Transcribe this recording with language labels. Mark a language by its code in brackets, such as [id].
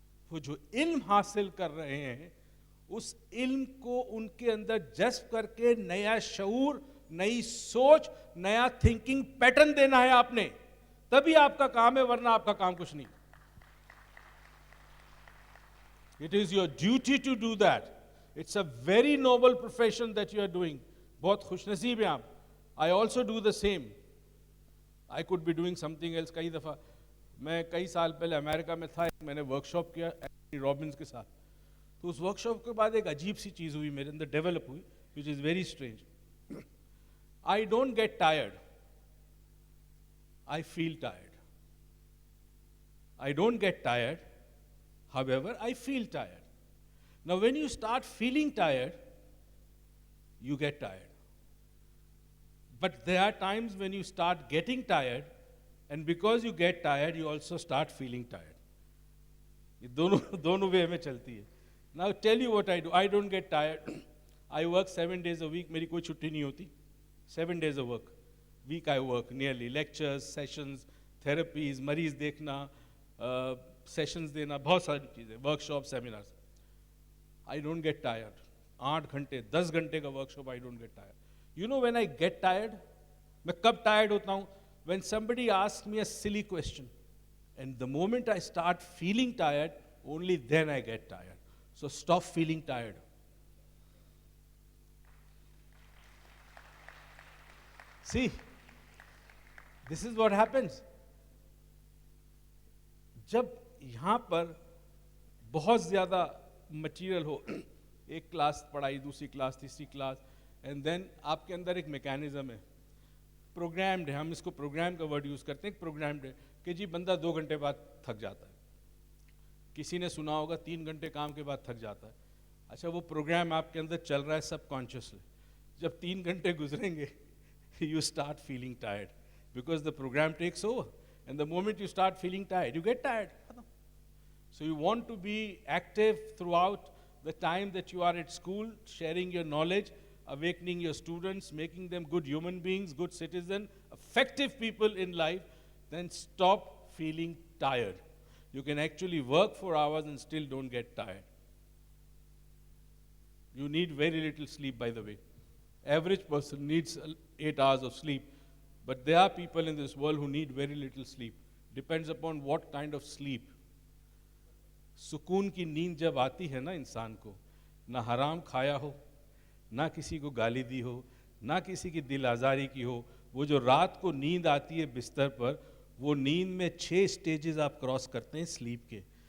[ur] وہ جو علم حاصل کر رہے ہیں اس علم کو ان کے اندر جذب کر کے نیا شعور, نئی سوچ, نیا تھنکنگ پیٹرن دینا ہے آپ نے. تبھی آپ کا کام ہے, ورنہ آپ کا کام کچھ نہیں. [en] It is your duty to do that. It's a very noble profession that you are doing. [ur] بہت خوش نصیب ہیں آپ. [en] I also do the same. I could be doing something else. [ur] کئی دفعہ میں کئی سال پہلے امریکہ میں تھا, میں نے ورک شاپ کیا اینٹونی رابنس کے ساتھ. تو اس ورک شاپ کے بعد ایک عجیب سی چیز ہوئی میرے اندر, ڈیولپ ہوئی, [en] which is very strange. I don't get tired. I feel tired. I don't get tired. However, I feel tired. Now, when you start feeling tired, you get tired. But there are times when you start getting tired, and because you get tired, you also start feeling tired. [ur] یہ دونوں وے میں چلتی ہے. [en] Now, tell you what I do. I don't get tired. I work 7 days a week. [ur] میری کوئی چھٹی نہیں ہوتی. [en] 7 days of work. Week I work nearly. [ur] Lectures, sessions, therapies, مریض دیکھنا, سیشنز دینا, بہت ساری چیزیں, work shop, seminars. [en] I don't get tired. [ur] 8 گھنٹے 10 گھنٹے کا work shop. [en] I don't get tired. You know when I get tired, [ur] میں کب ٹائرڈ ہوتا ہوں? [en] When somebody asks me a silly question. And the moment I start feeling tired, only then I get tired. So stop feeling tired. See, this is what happens. [ur] جب یہاں پر بہت زیادہ material ہو, ایک class پڑھائی, دوسری class, تیسری class, and then آپ کے اندر ایک میکینزم ہے, پروگرامڈ ہے, ہم اس کو پروگرام کا ورڈ یوز کرتے ہیں, پروگرامڈ ہے کہ جی بندہ 2 گھنٹے بعد تھک جاتا ہے. کسی نے سنا ہوگا 3 گھنٹے کام کے بعد تھک جاتا ہے. اچھا, وہ پروگرام آپ کے اندر چل رہا ہے سب کانشیسلی. جب 3 گھنٹے گزریں گے [en] you start feeling tired because the program takes over. And the moment you start feeling tired, you get tired. So you want to be active throughout the time that you are at school, sharing your knowledge, awakening your students, making them good human beings, good citizens, effective people in life. Then stop feeling tired. You can actually work for hours and still don't get tired. You need very little sleep, by the way. Average person needs 8 hours of sleep. But there are people in this world who need very little sleep. Depends upon what kind of sleep. [ur] سکون کی نیند جب آتی ہے نا انسان کو, نہ حرام کھایا ہو, نہ کسی کو گالی دی ہو, نہ کسی کی دل آزاری کی ہو, وہ جو رات کو نیند آتی ہے بستر پر, وہ نیند میں 6 سٹیجز آپ کراس کرتے ہیں سلیپ کے.